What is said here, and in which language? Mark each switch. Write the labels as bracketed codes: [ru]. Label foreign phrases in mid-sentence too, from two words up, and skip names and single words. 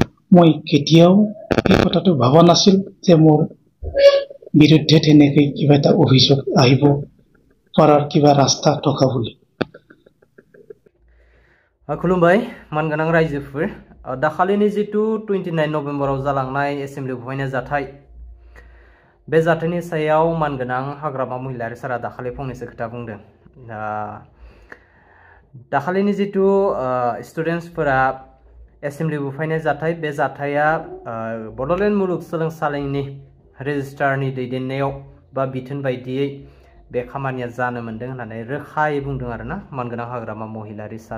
[as] মই কেতিয়াও এই কথাটো ভবা নাছিল যে মোৰ বিৰুদ্ধে তেনেকৈ কিবা এটা অভিযোগ আহিব পৰাৰ কিবা ৰাস্তা থকা বুলি। [brx] खुलुमबाय मानगोनां रायजोफोर दाखालिनि जितु 29 नभेम्बराव जालांनाय एसेम्बलि गवायनाय जाथाय बे जाथायनि सायाव मानगोनां हाग्रामा महिलारि सारा दाखालि फंनैसो खोथा बुंदों। दाखालिनि जितु स्टुडेन्टसफोरा एसेम्बलि बुफायनाय जाथाय बे जाथाया बड'लेण्ड मुलुगसोलोंसालिनि रेजिस्ट्रारनि दैदेननायाव बा बिथोन बायदियै बे खामानिया जानो मोनदों होननानै रोखायै बुंदों आरोना मानगोनां हाग्रामा महिलारि सारा।